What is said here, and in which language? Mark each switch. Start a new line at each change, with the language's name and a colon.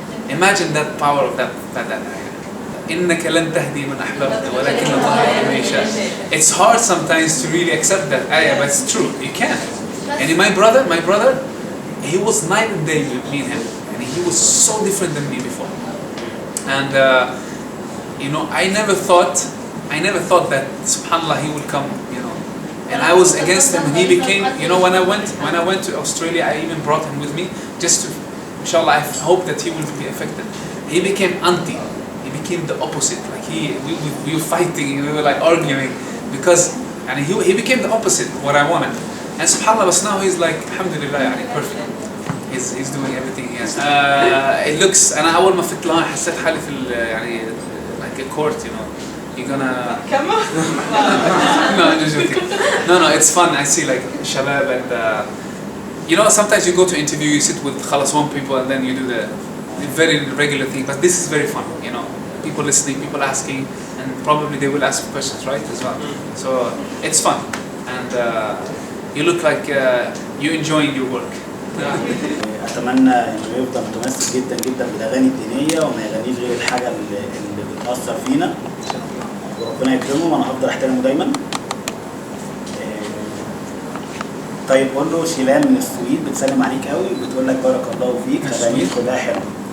English: Imagine that power of that ayah.
Arabic: إنك لن تهدي من أحببت ولكن الله يهدي من يشاء.
English: It's hard sometimes to really accept that ayah, but it's true. You can. And my brother, he was night and day with me and him, and he was so different than me before. And I never thought I never thought that subhanallah he will come, you know. And I was against him. He became, you know, when I went to Australia, I even brought him with me just to, inshallah, I hope that he will be affected. He became anti. He became the opposite. Like we were fighting, we were like arguing because, and he became the opposite what I wanted. And subhanallah, but now he's like, alhamdulillah, يعني perfect. He's doing everything he has. It looks,
Arabic: أنا أول ما فت لها حسيت حالي في يعني
English: like a court, you know. You're gonna. Come on. No, I'm just joking. No, it's fun. I see like shabab and you know, sometimes you go to interview, you sit with khalas one people and then you do the very regular thing. But this is very fun, you know. People listening, people asking, and probably they will ask questions, right, as well. So it's fun, and you look like you're enjoying your work.
Arabic: أتمنى إنه يفضل متمسك جدا جدا بالأغاني الدينية وما يغنيش غير الحاجة اللي بتأثر فينا، وربنا يكرمه وأنا هفضل أحترمه دايما. طيب قول له شيلان من السويد بتسلم عليك قوي وبتقول لك بارك الله فيك، أغانيك كلها حلوة.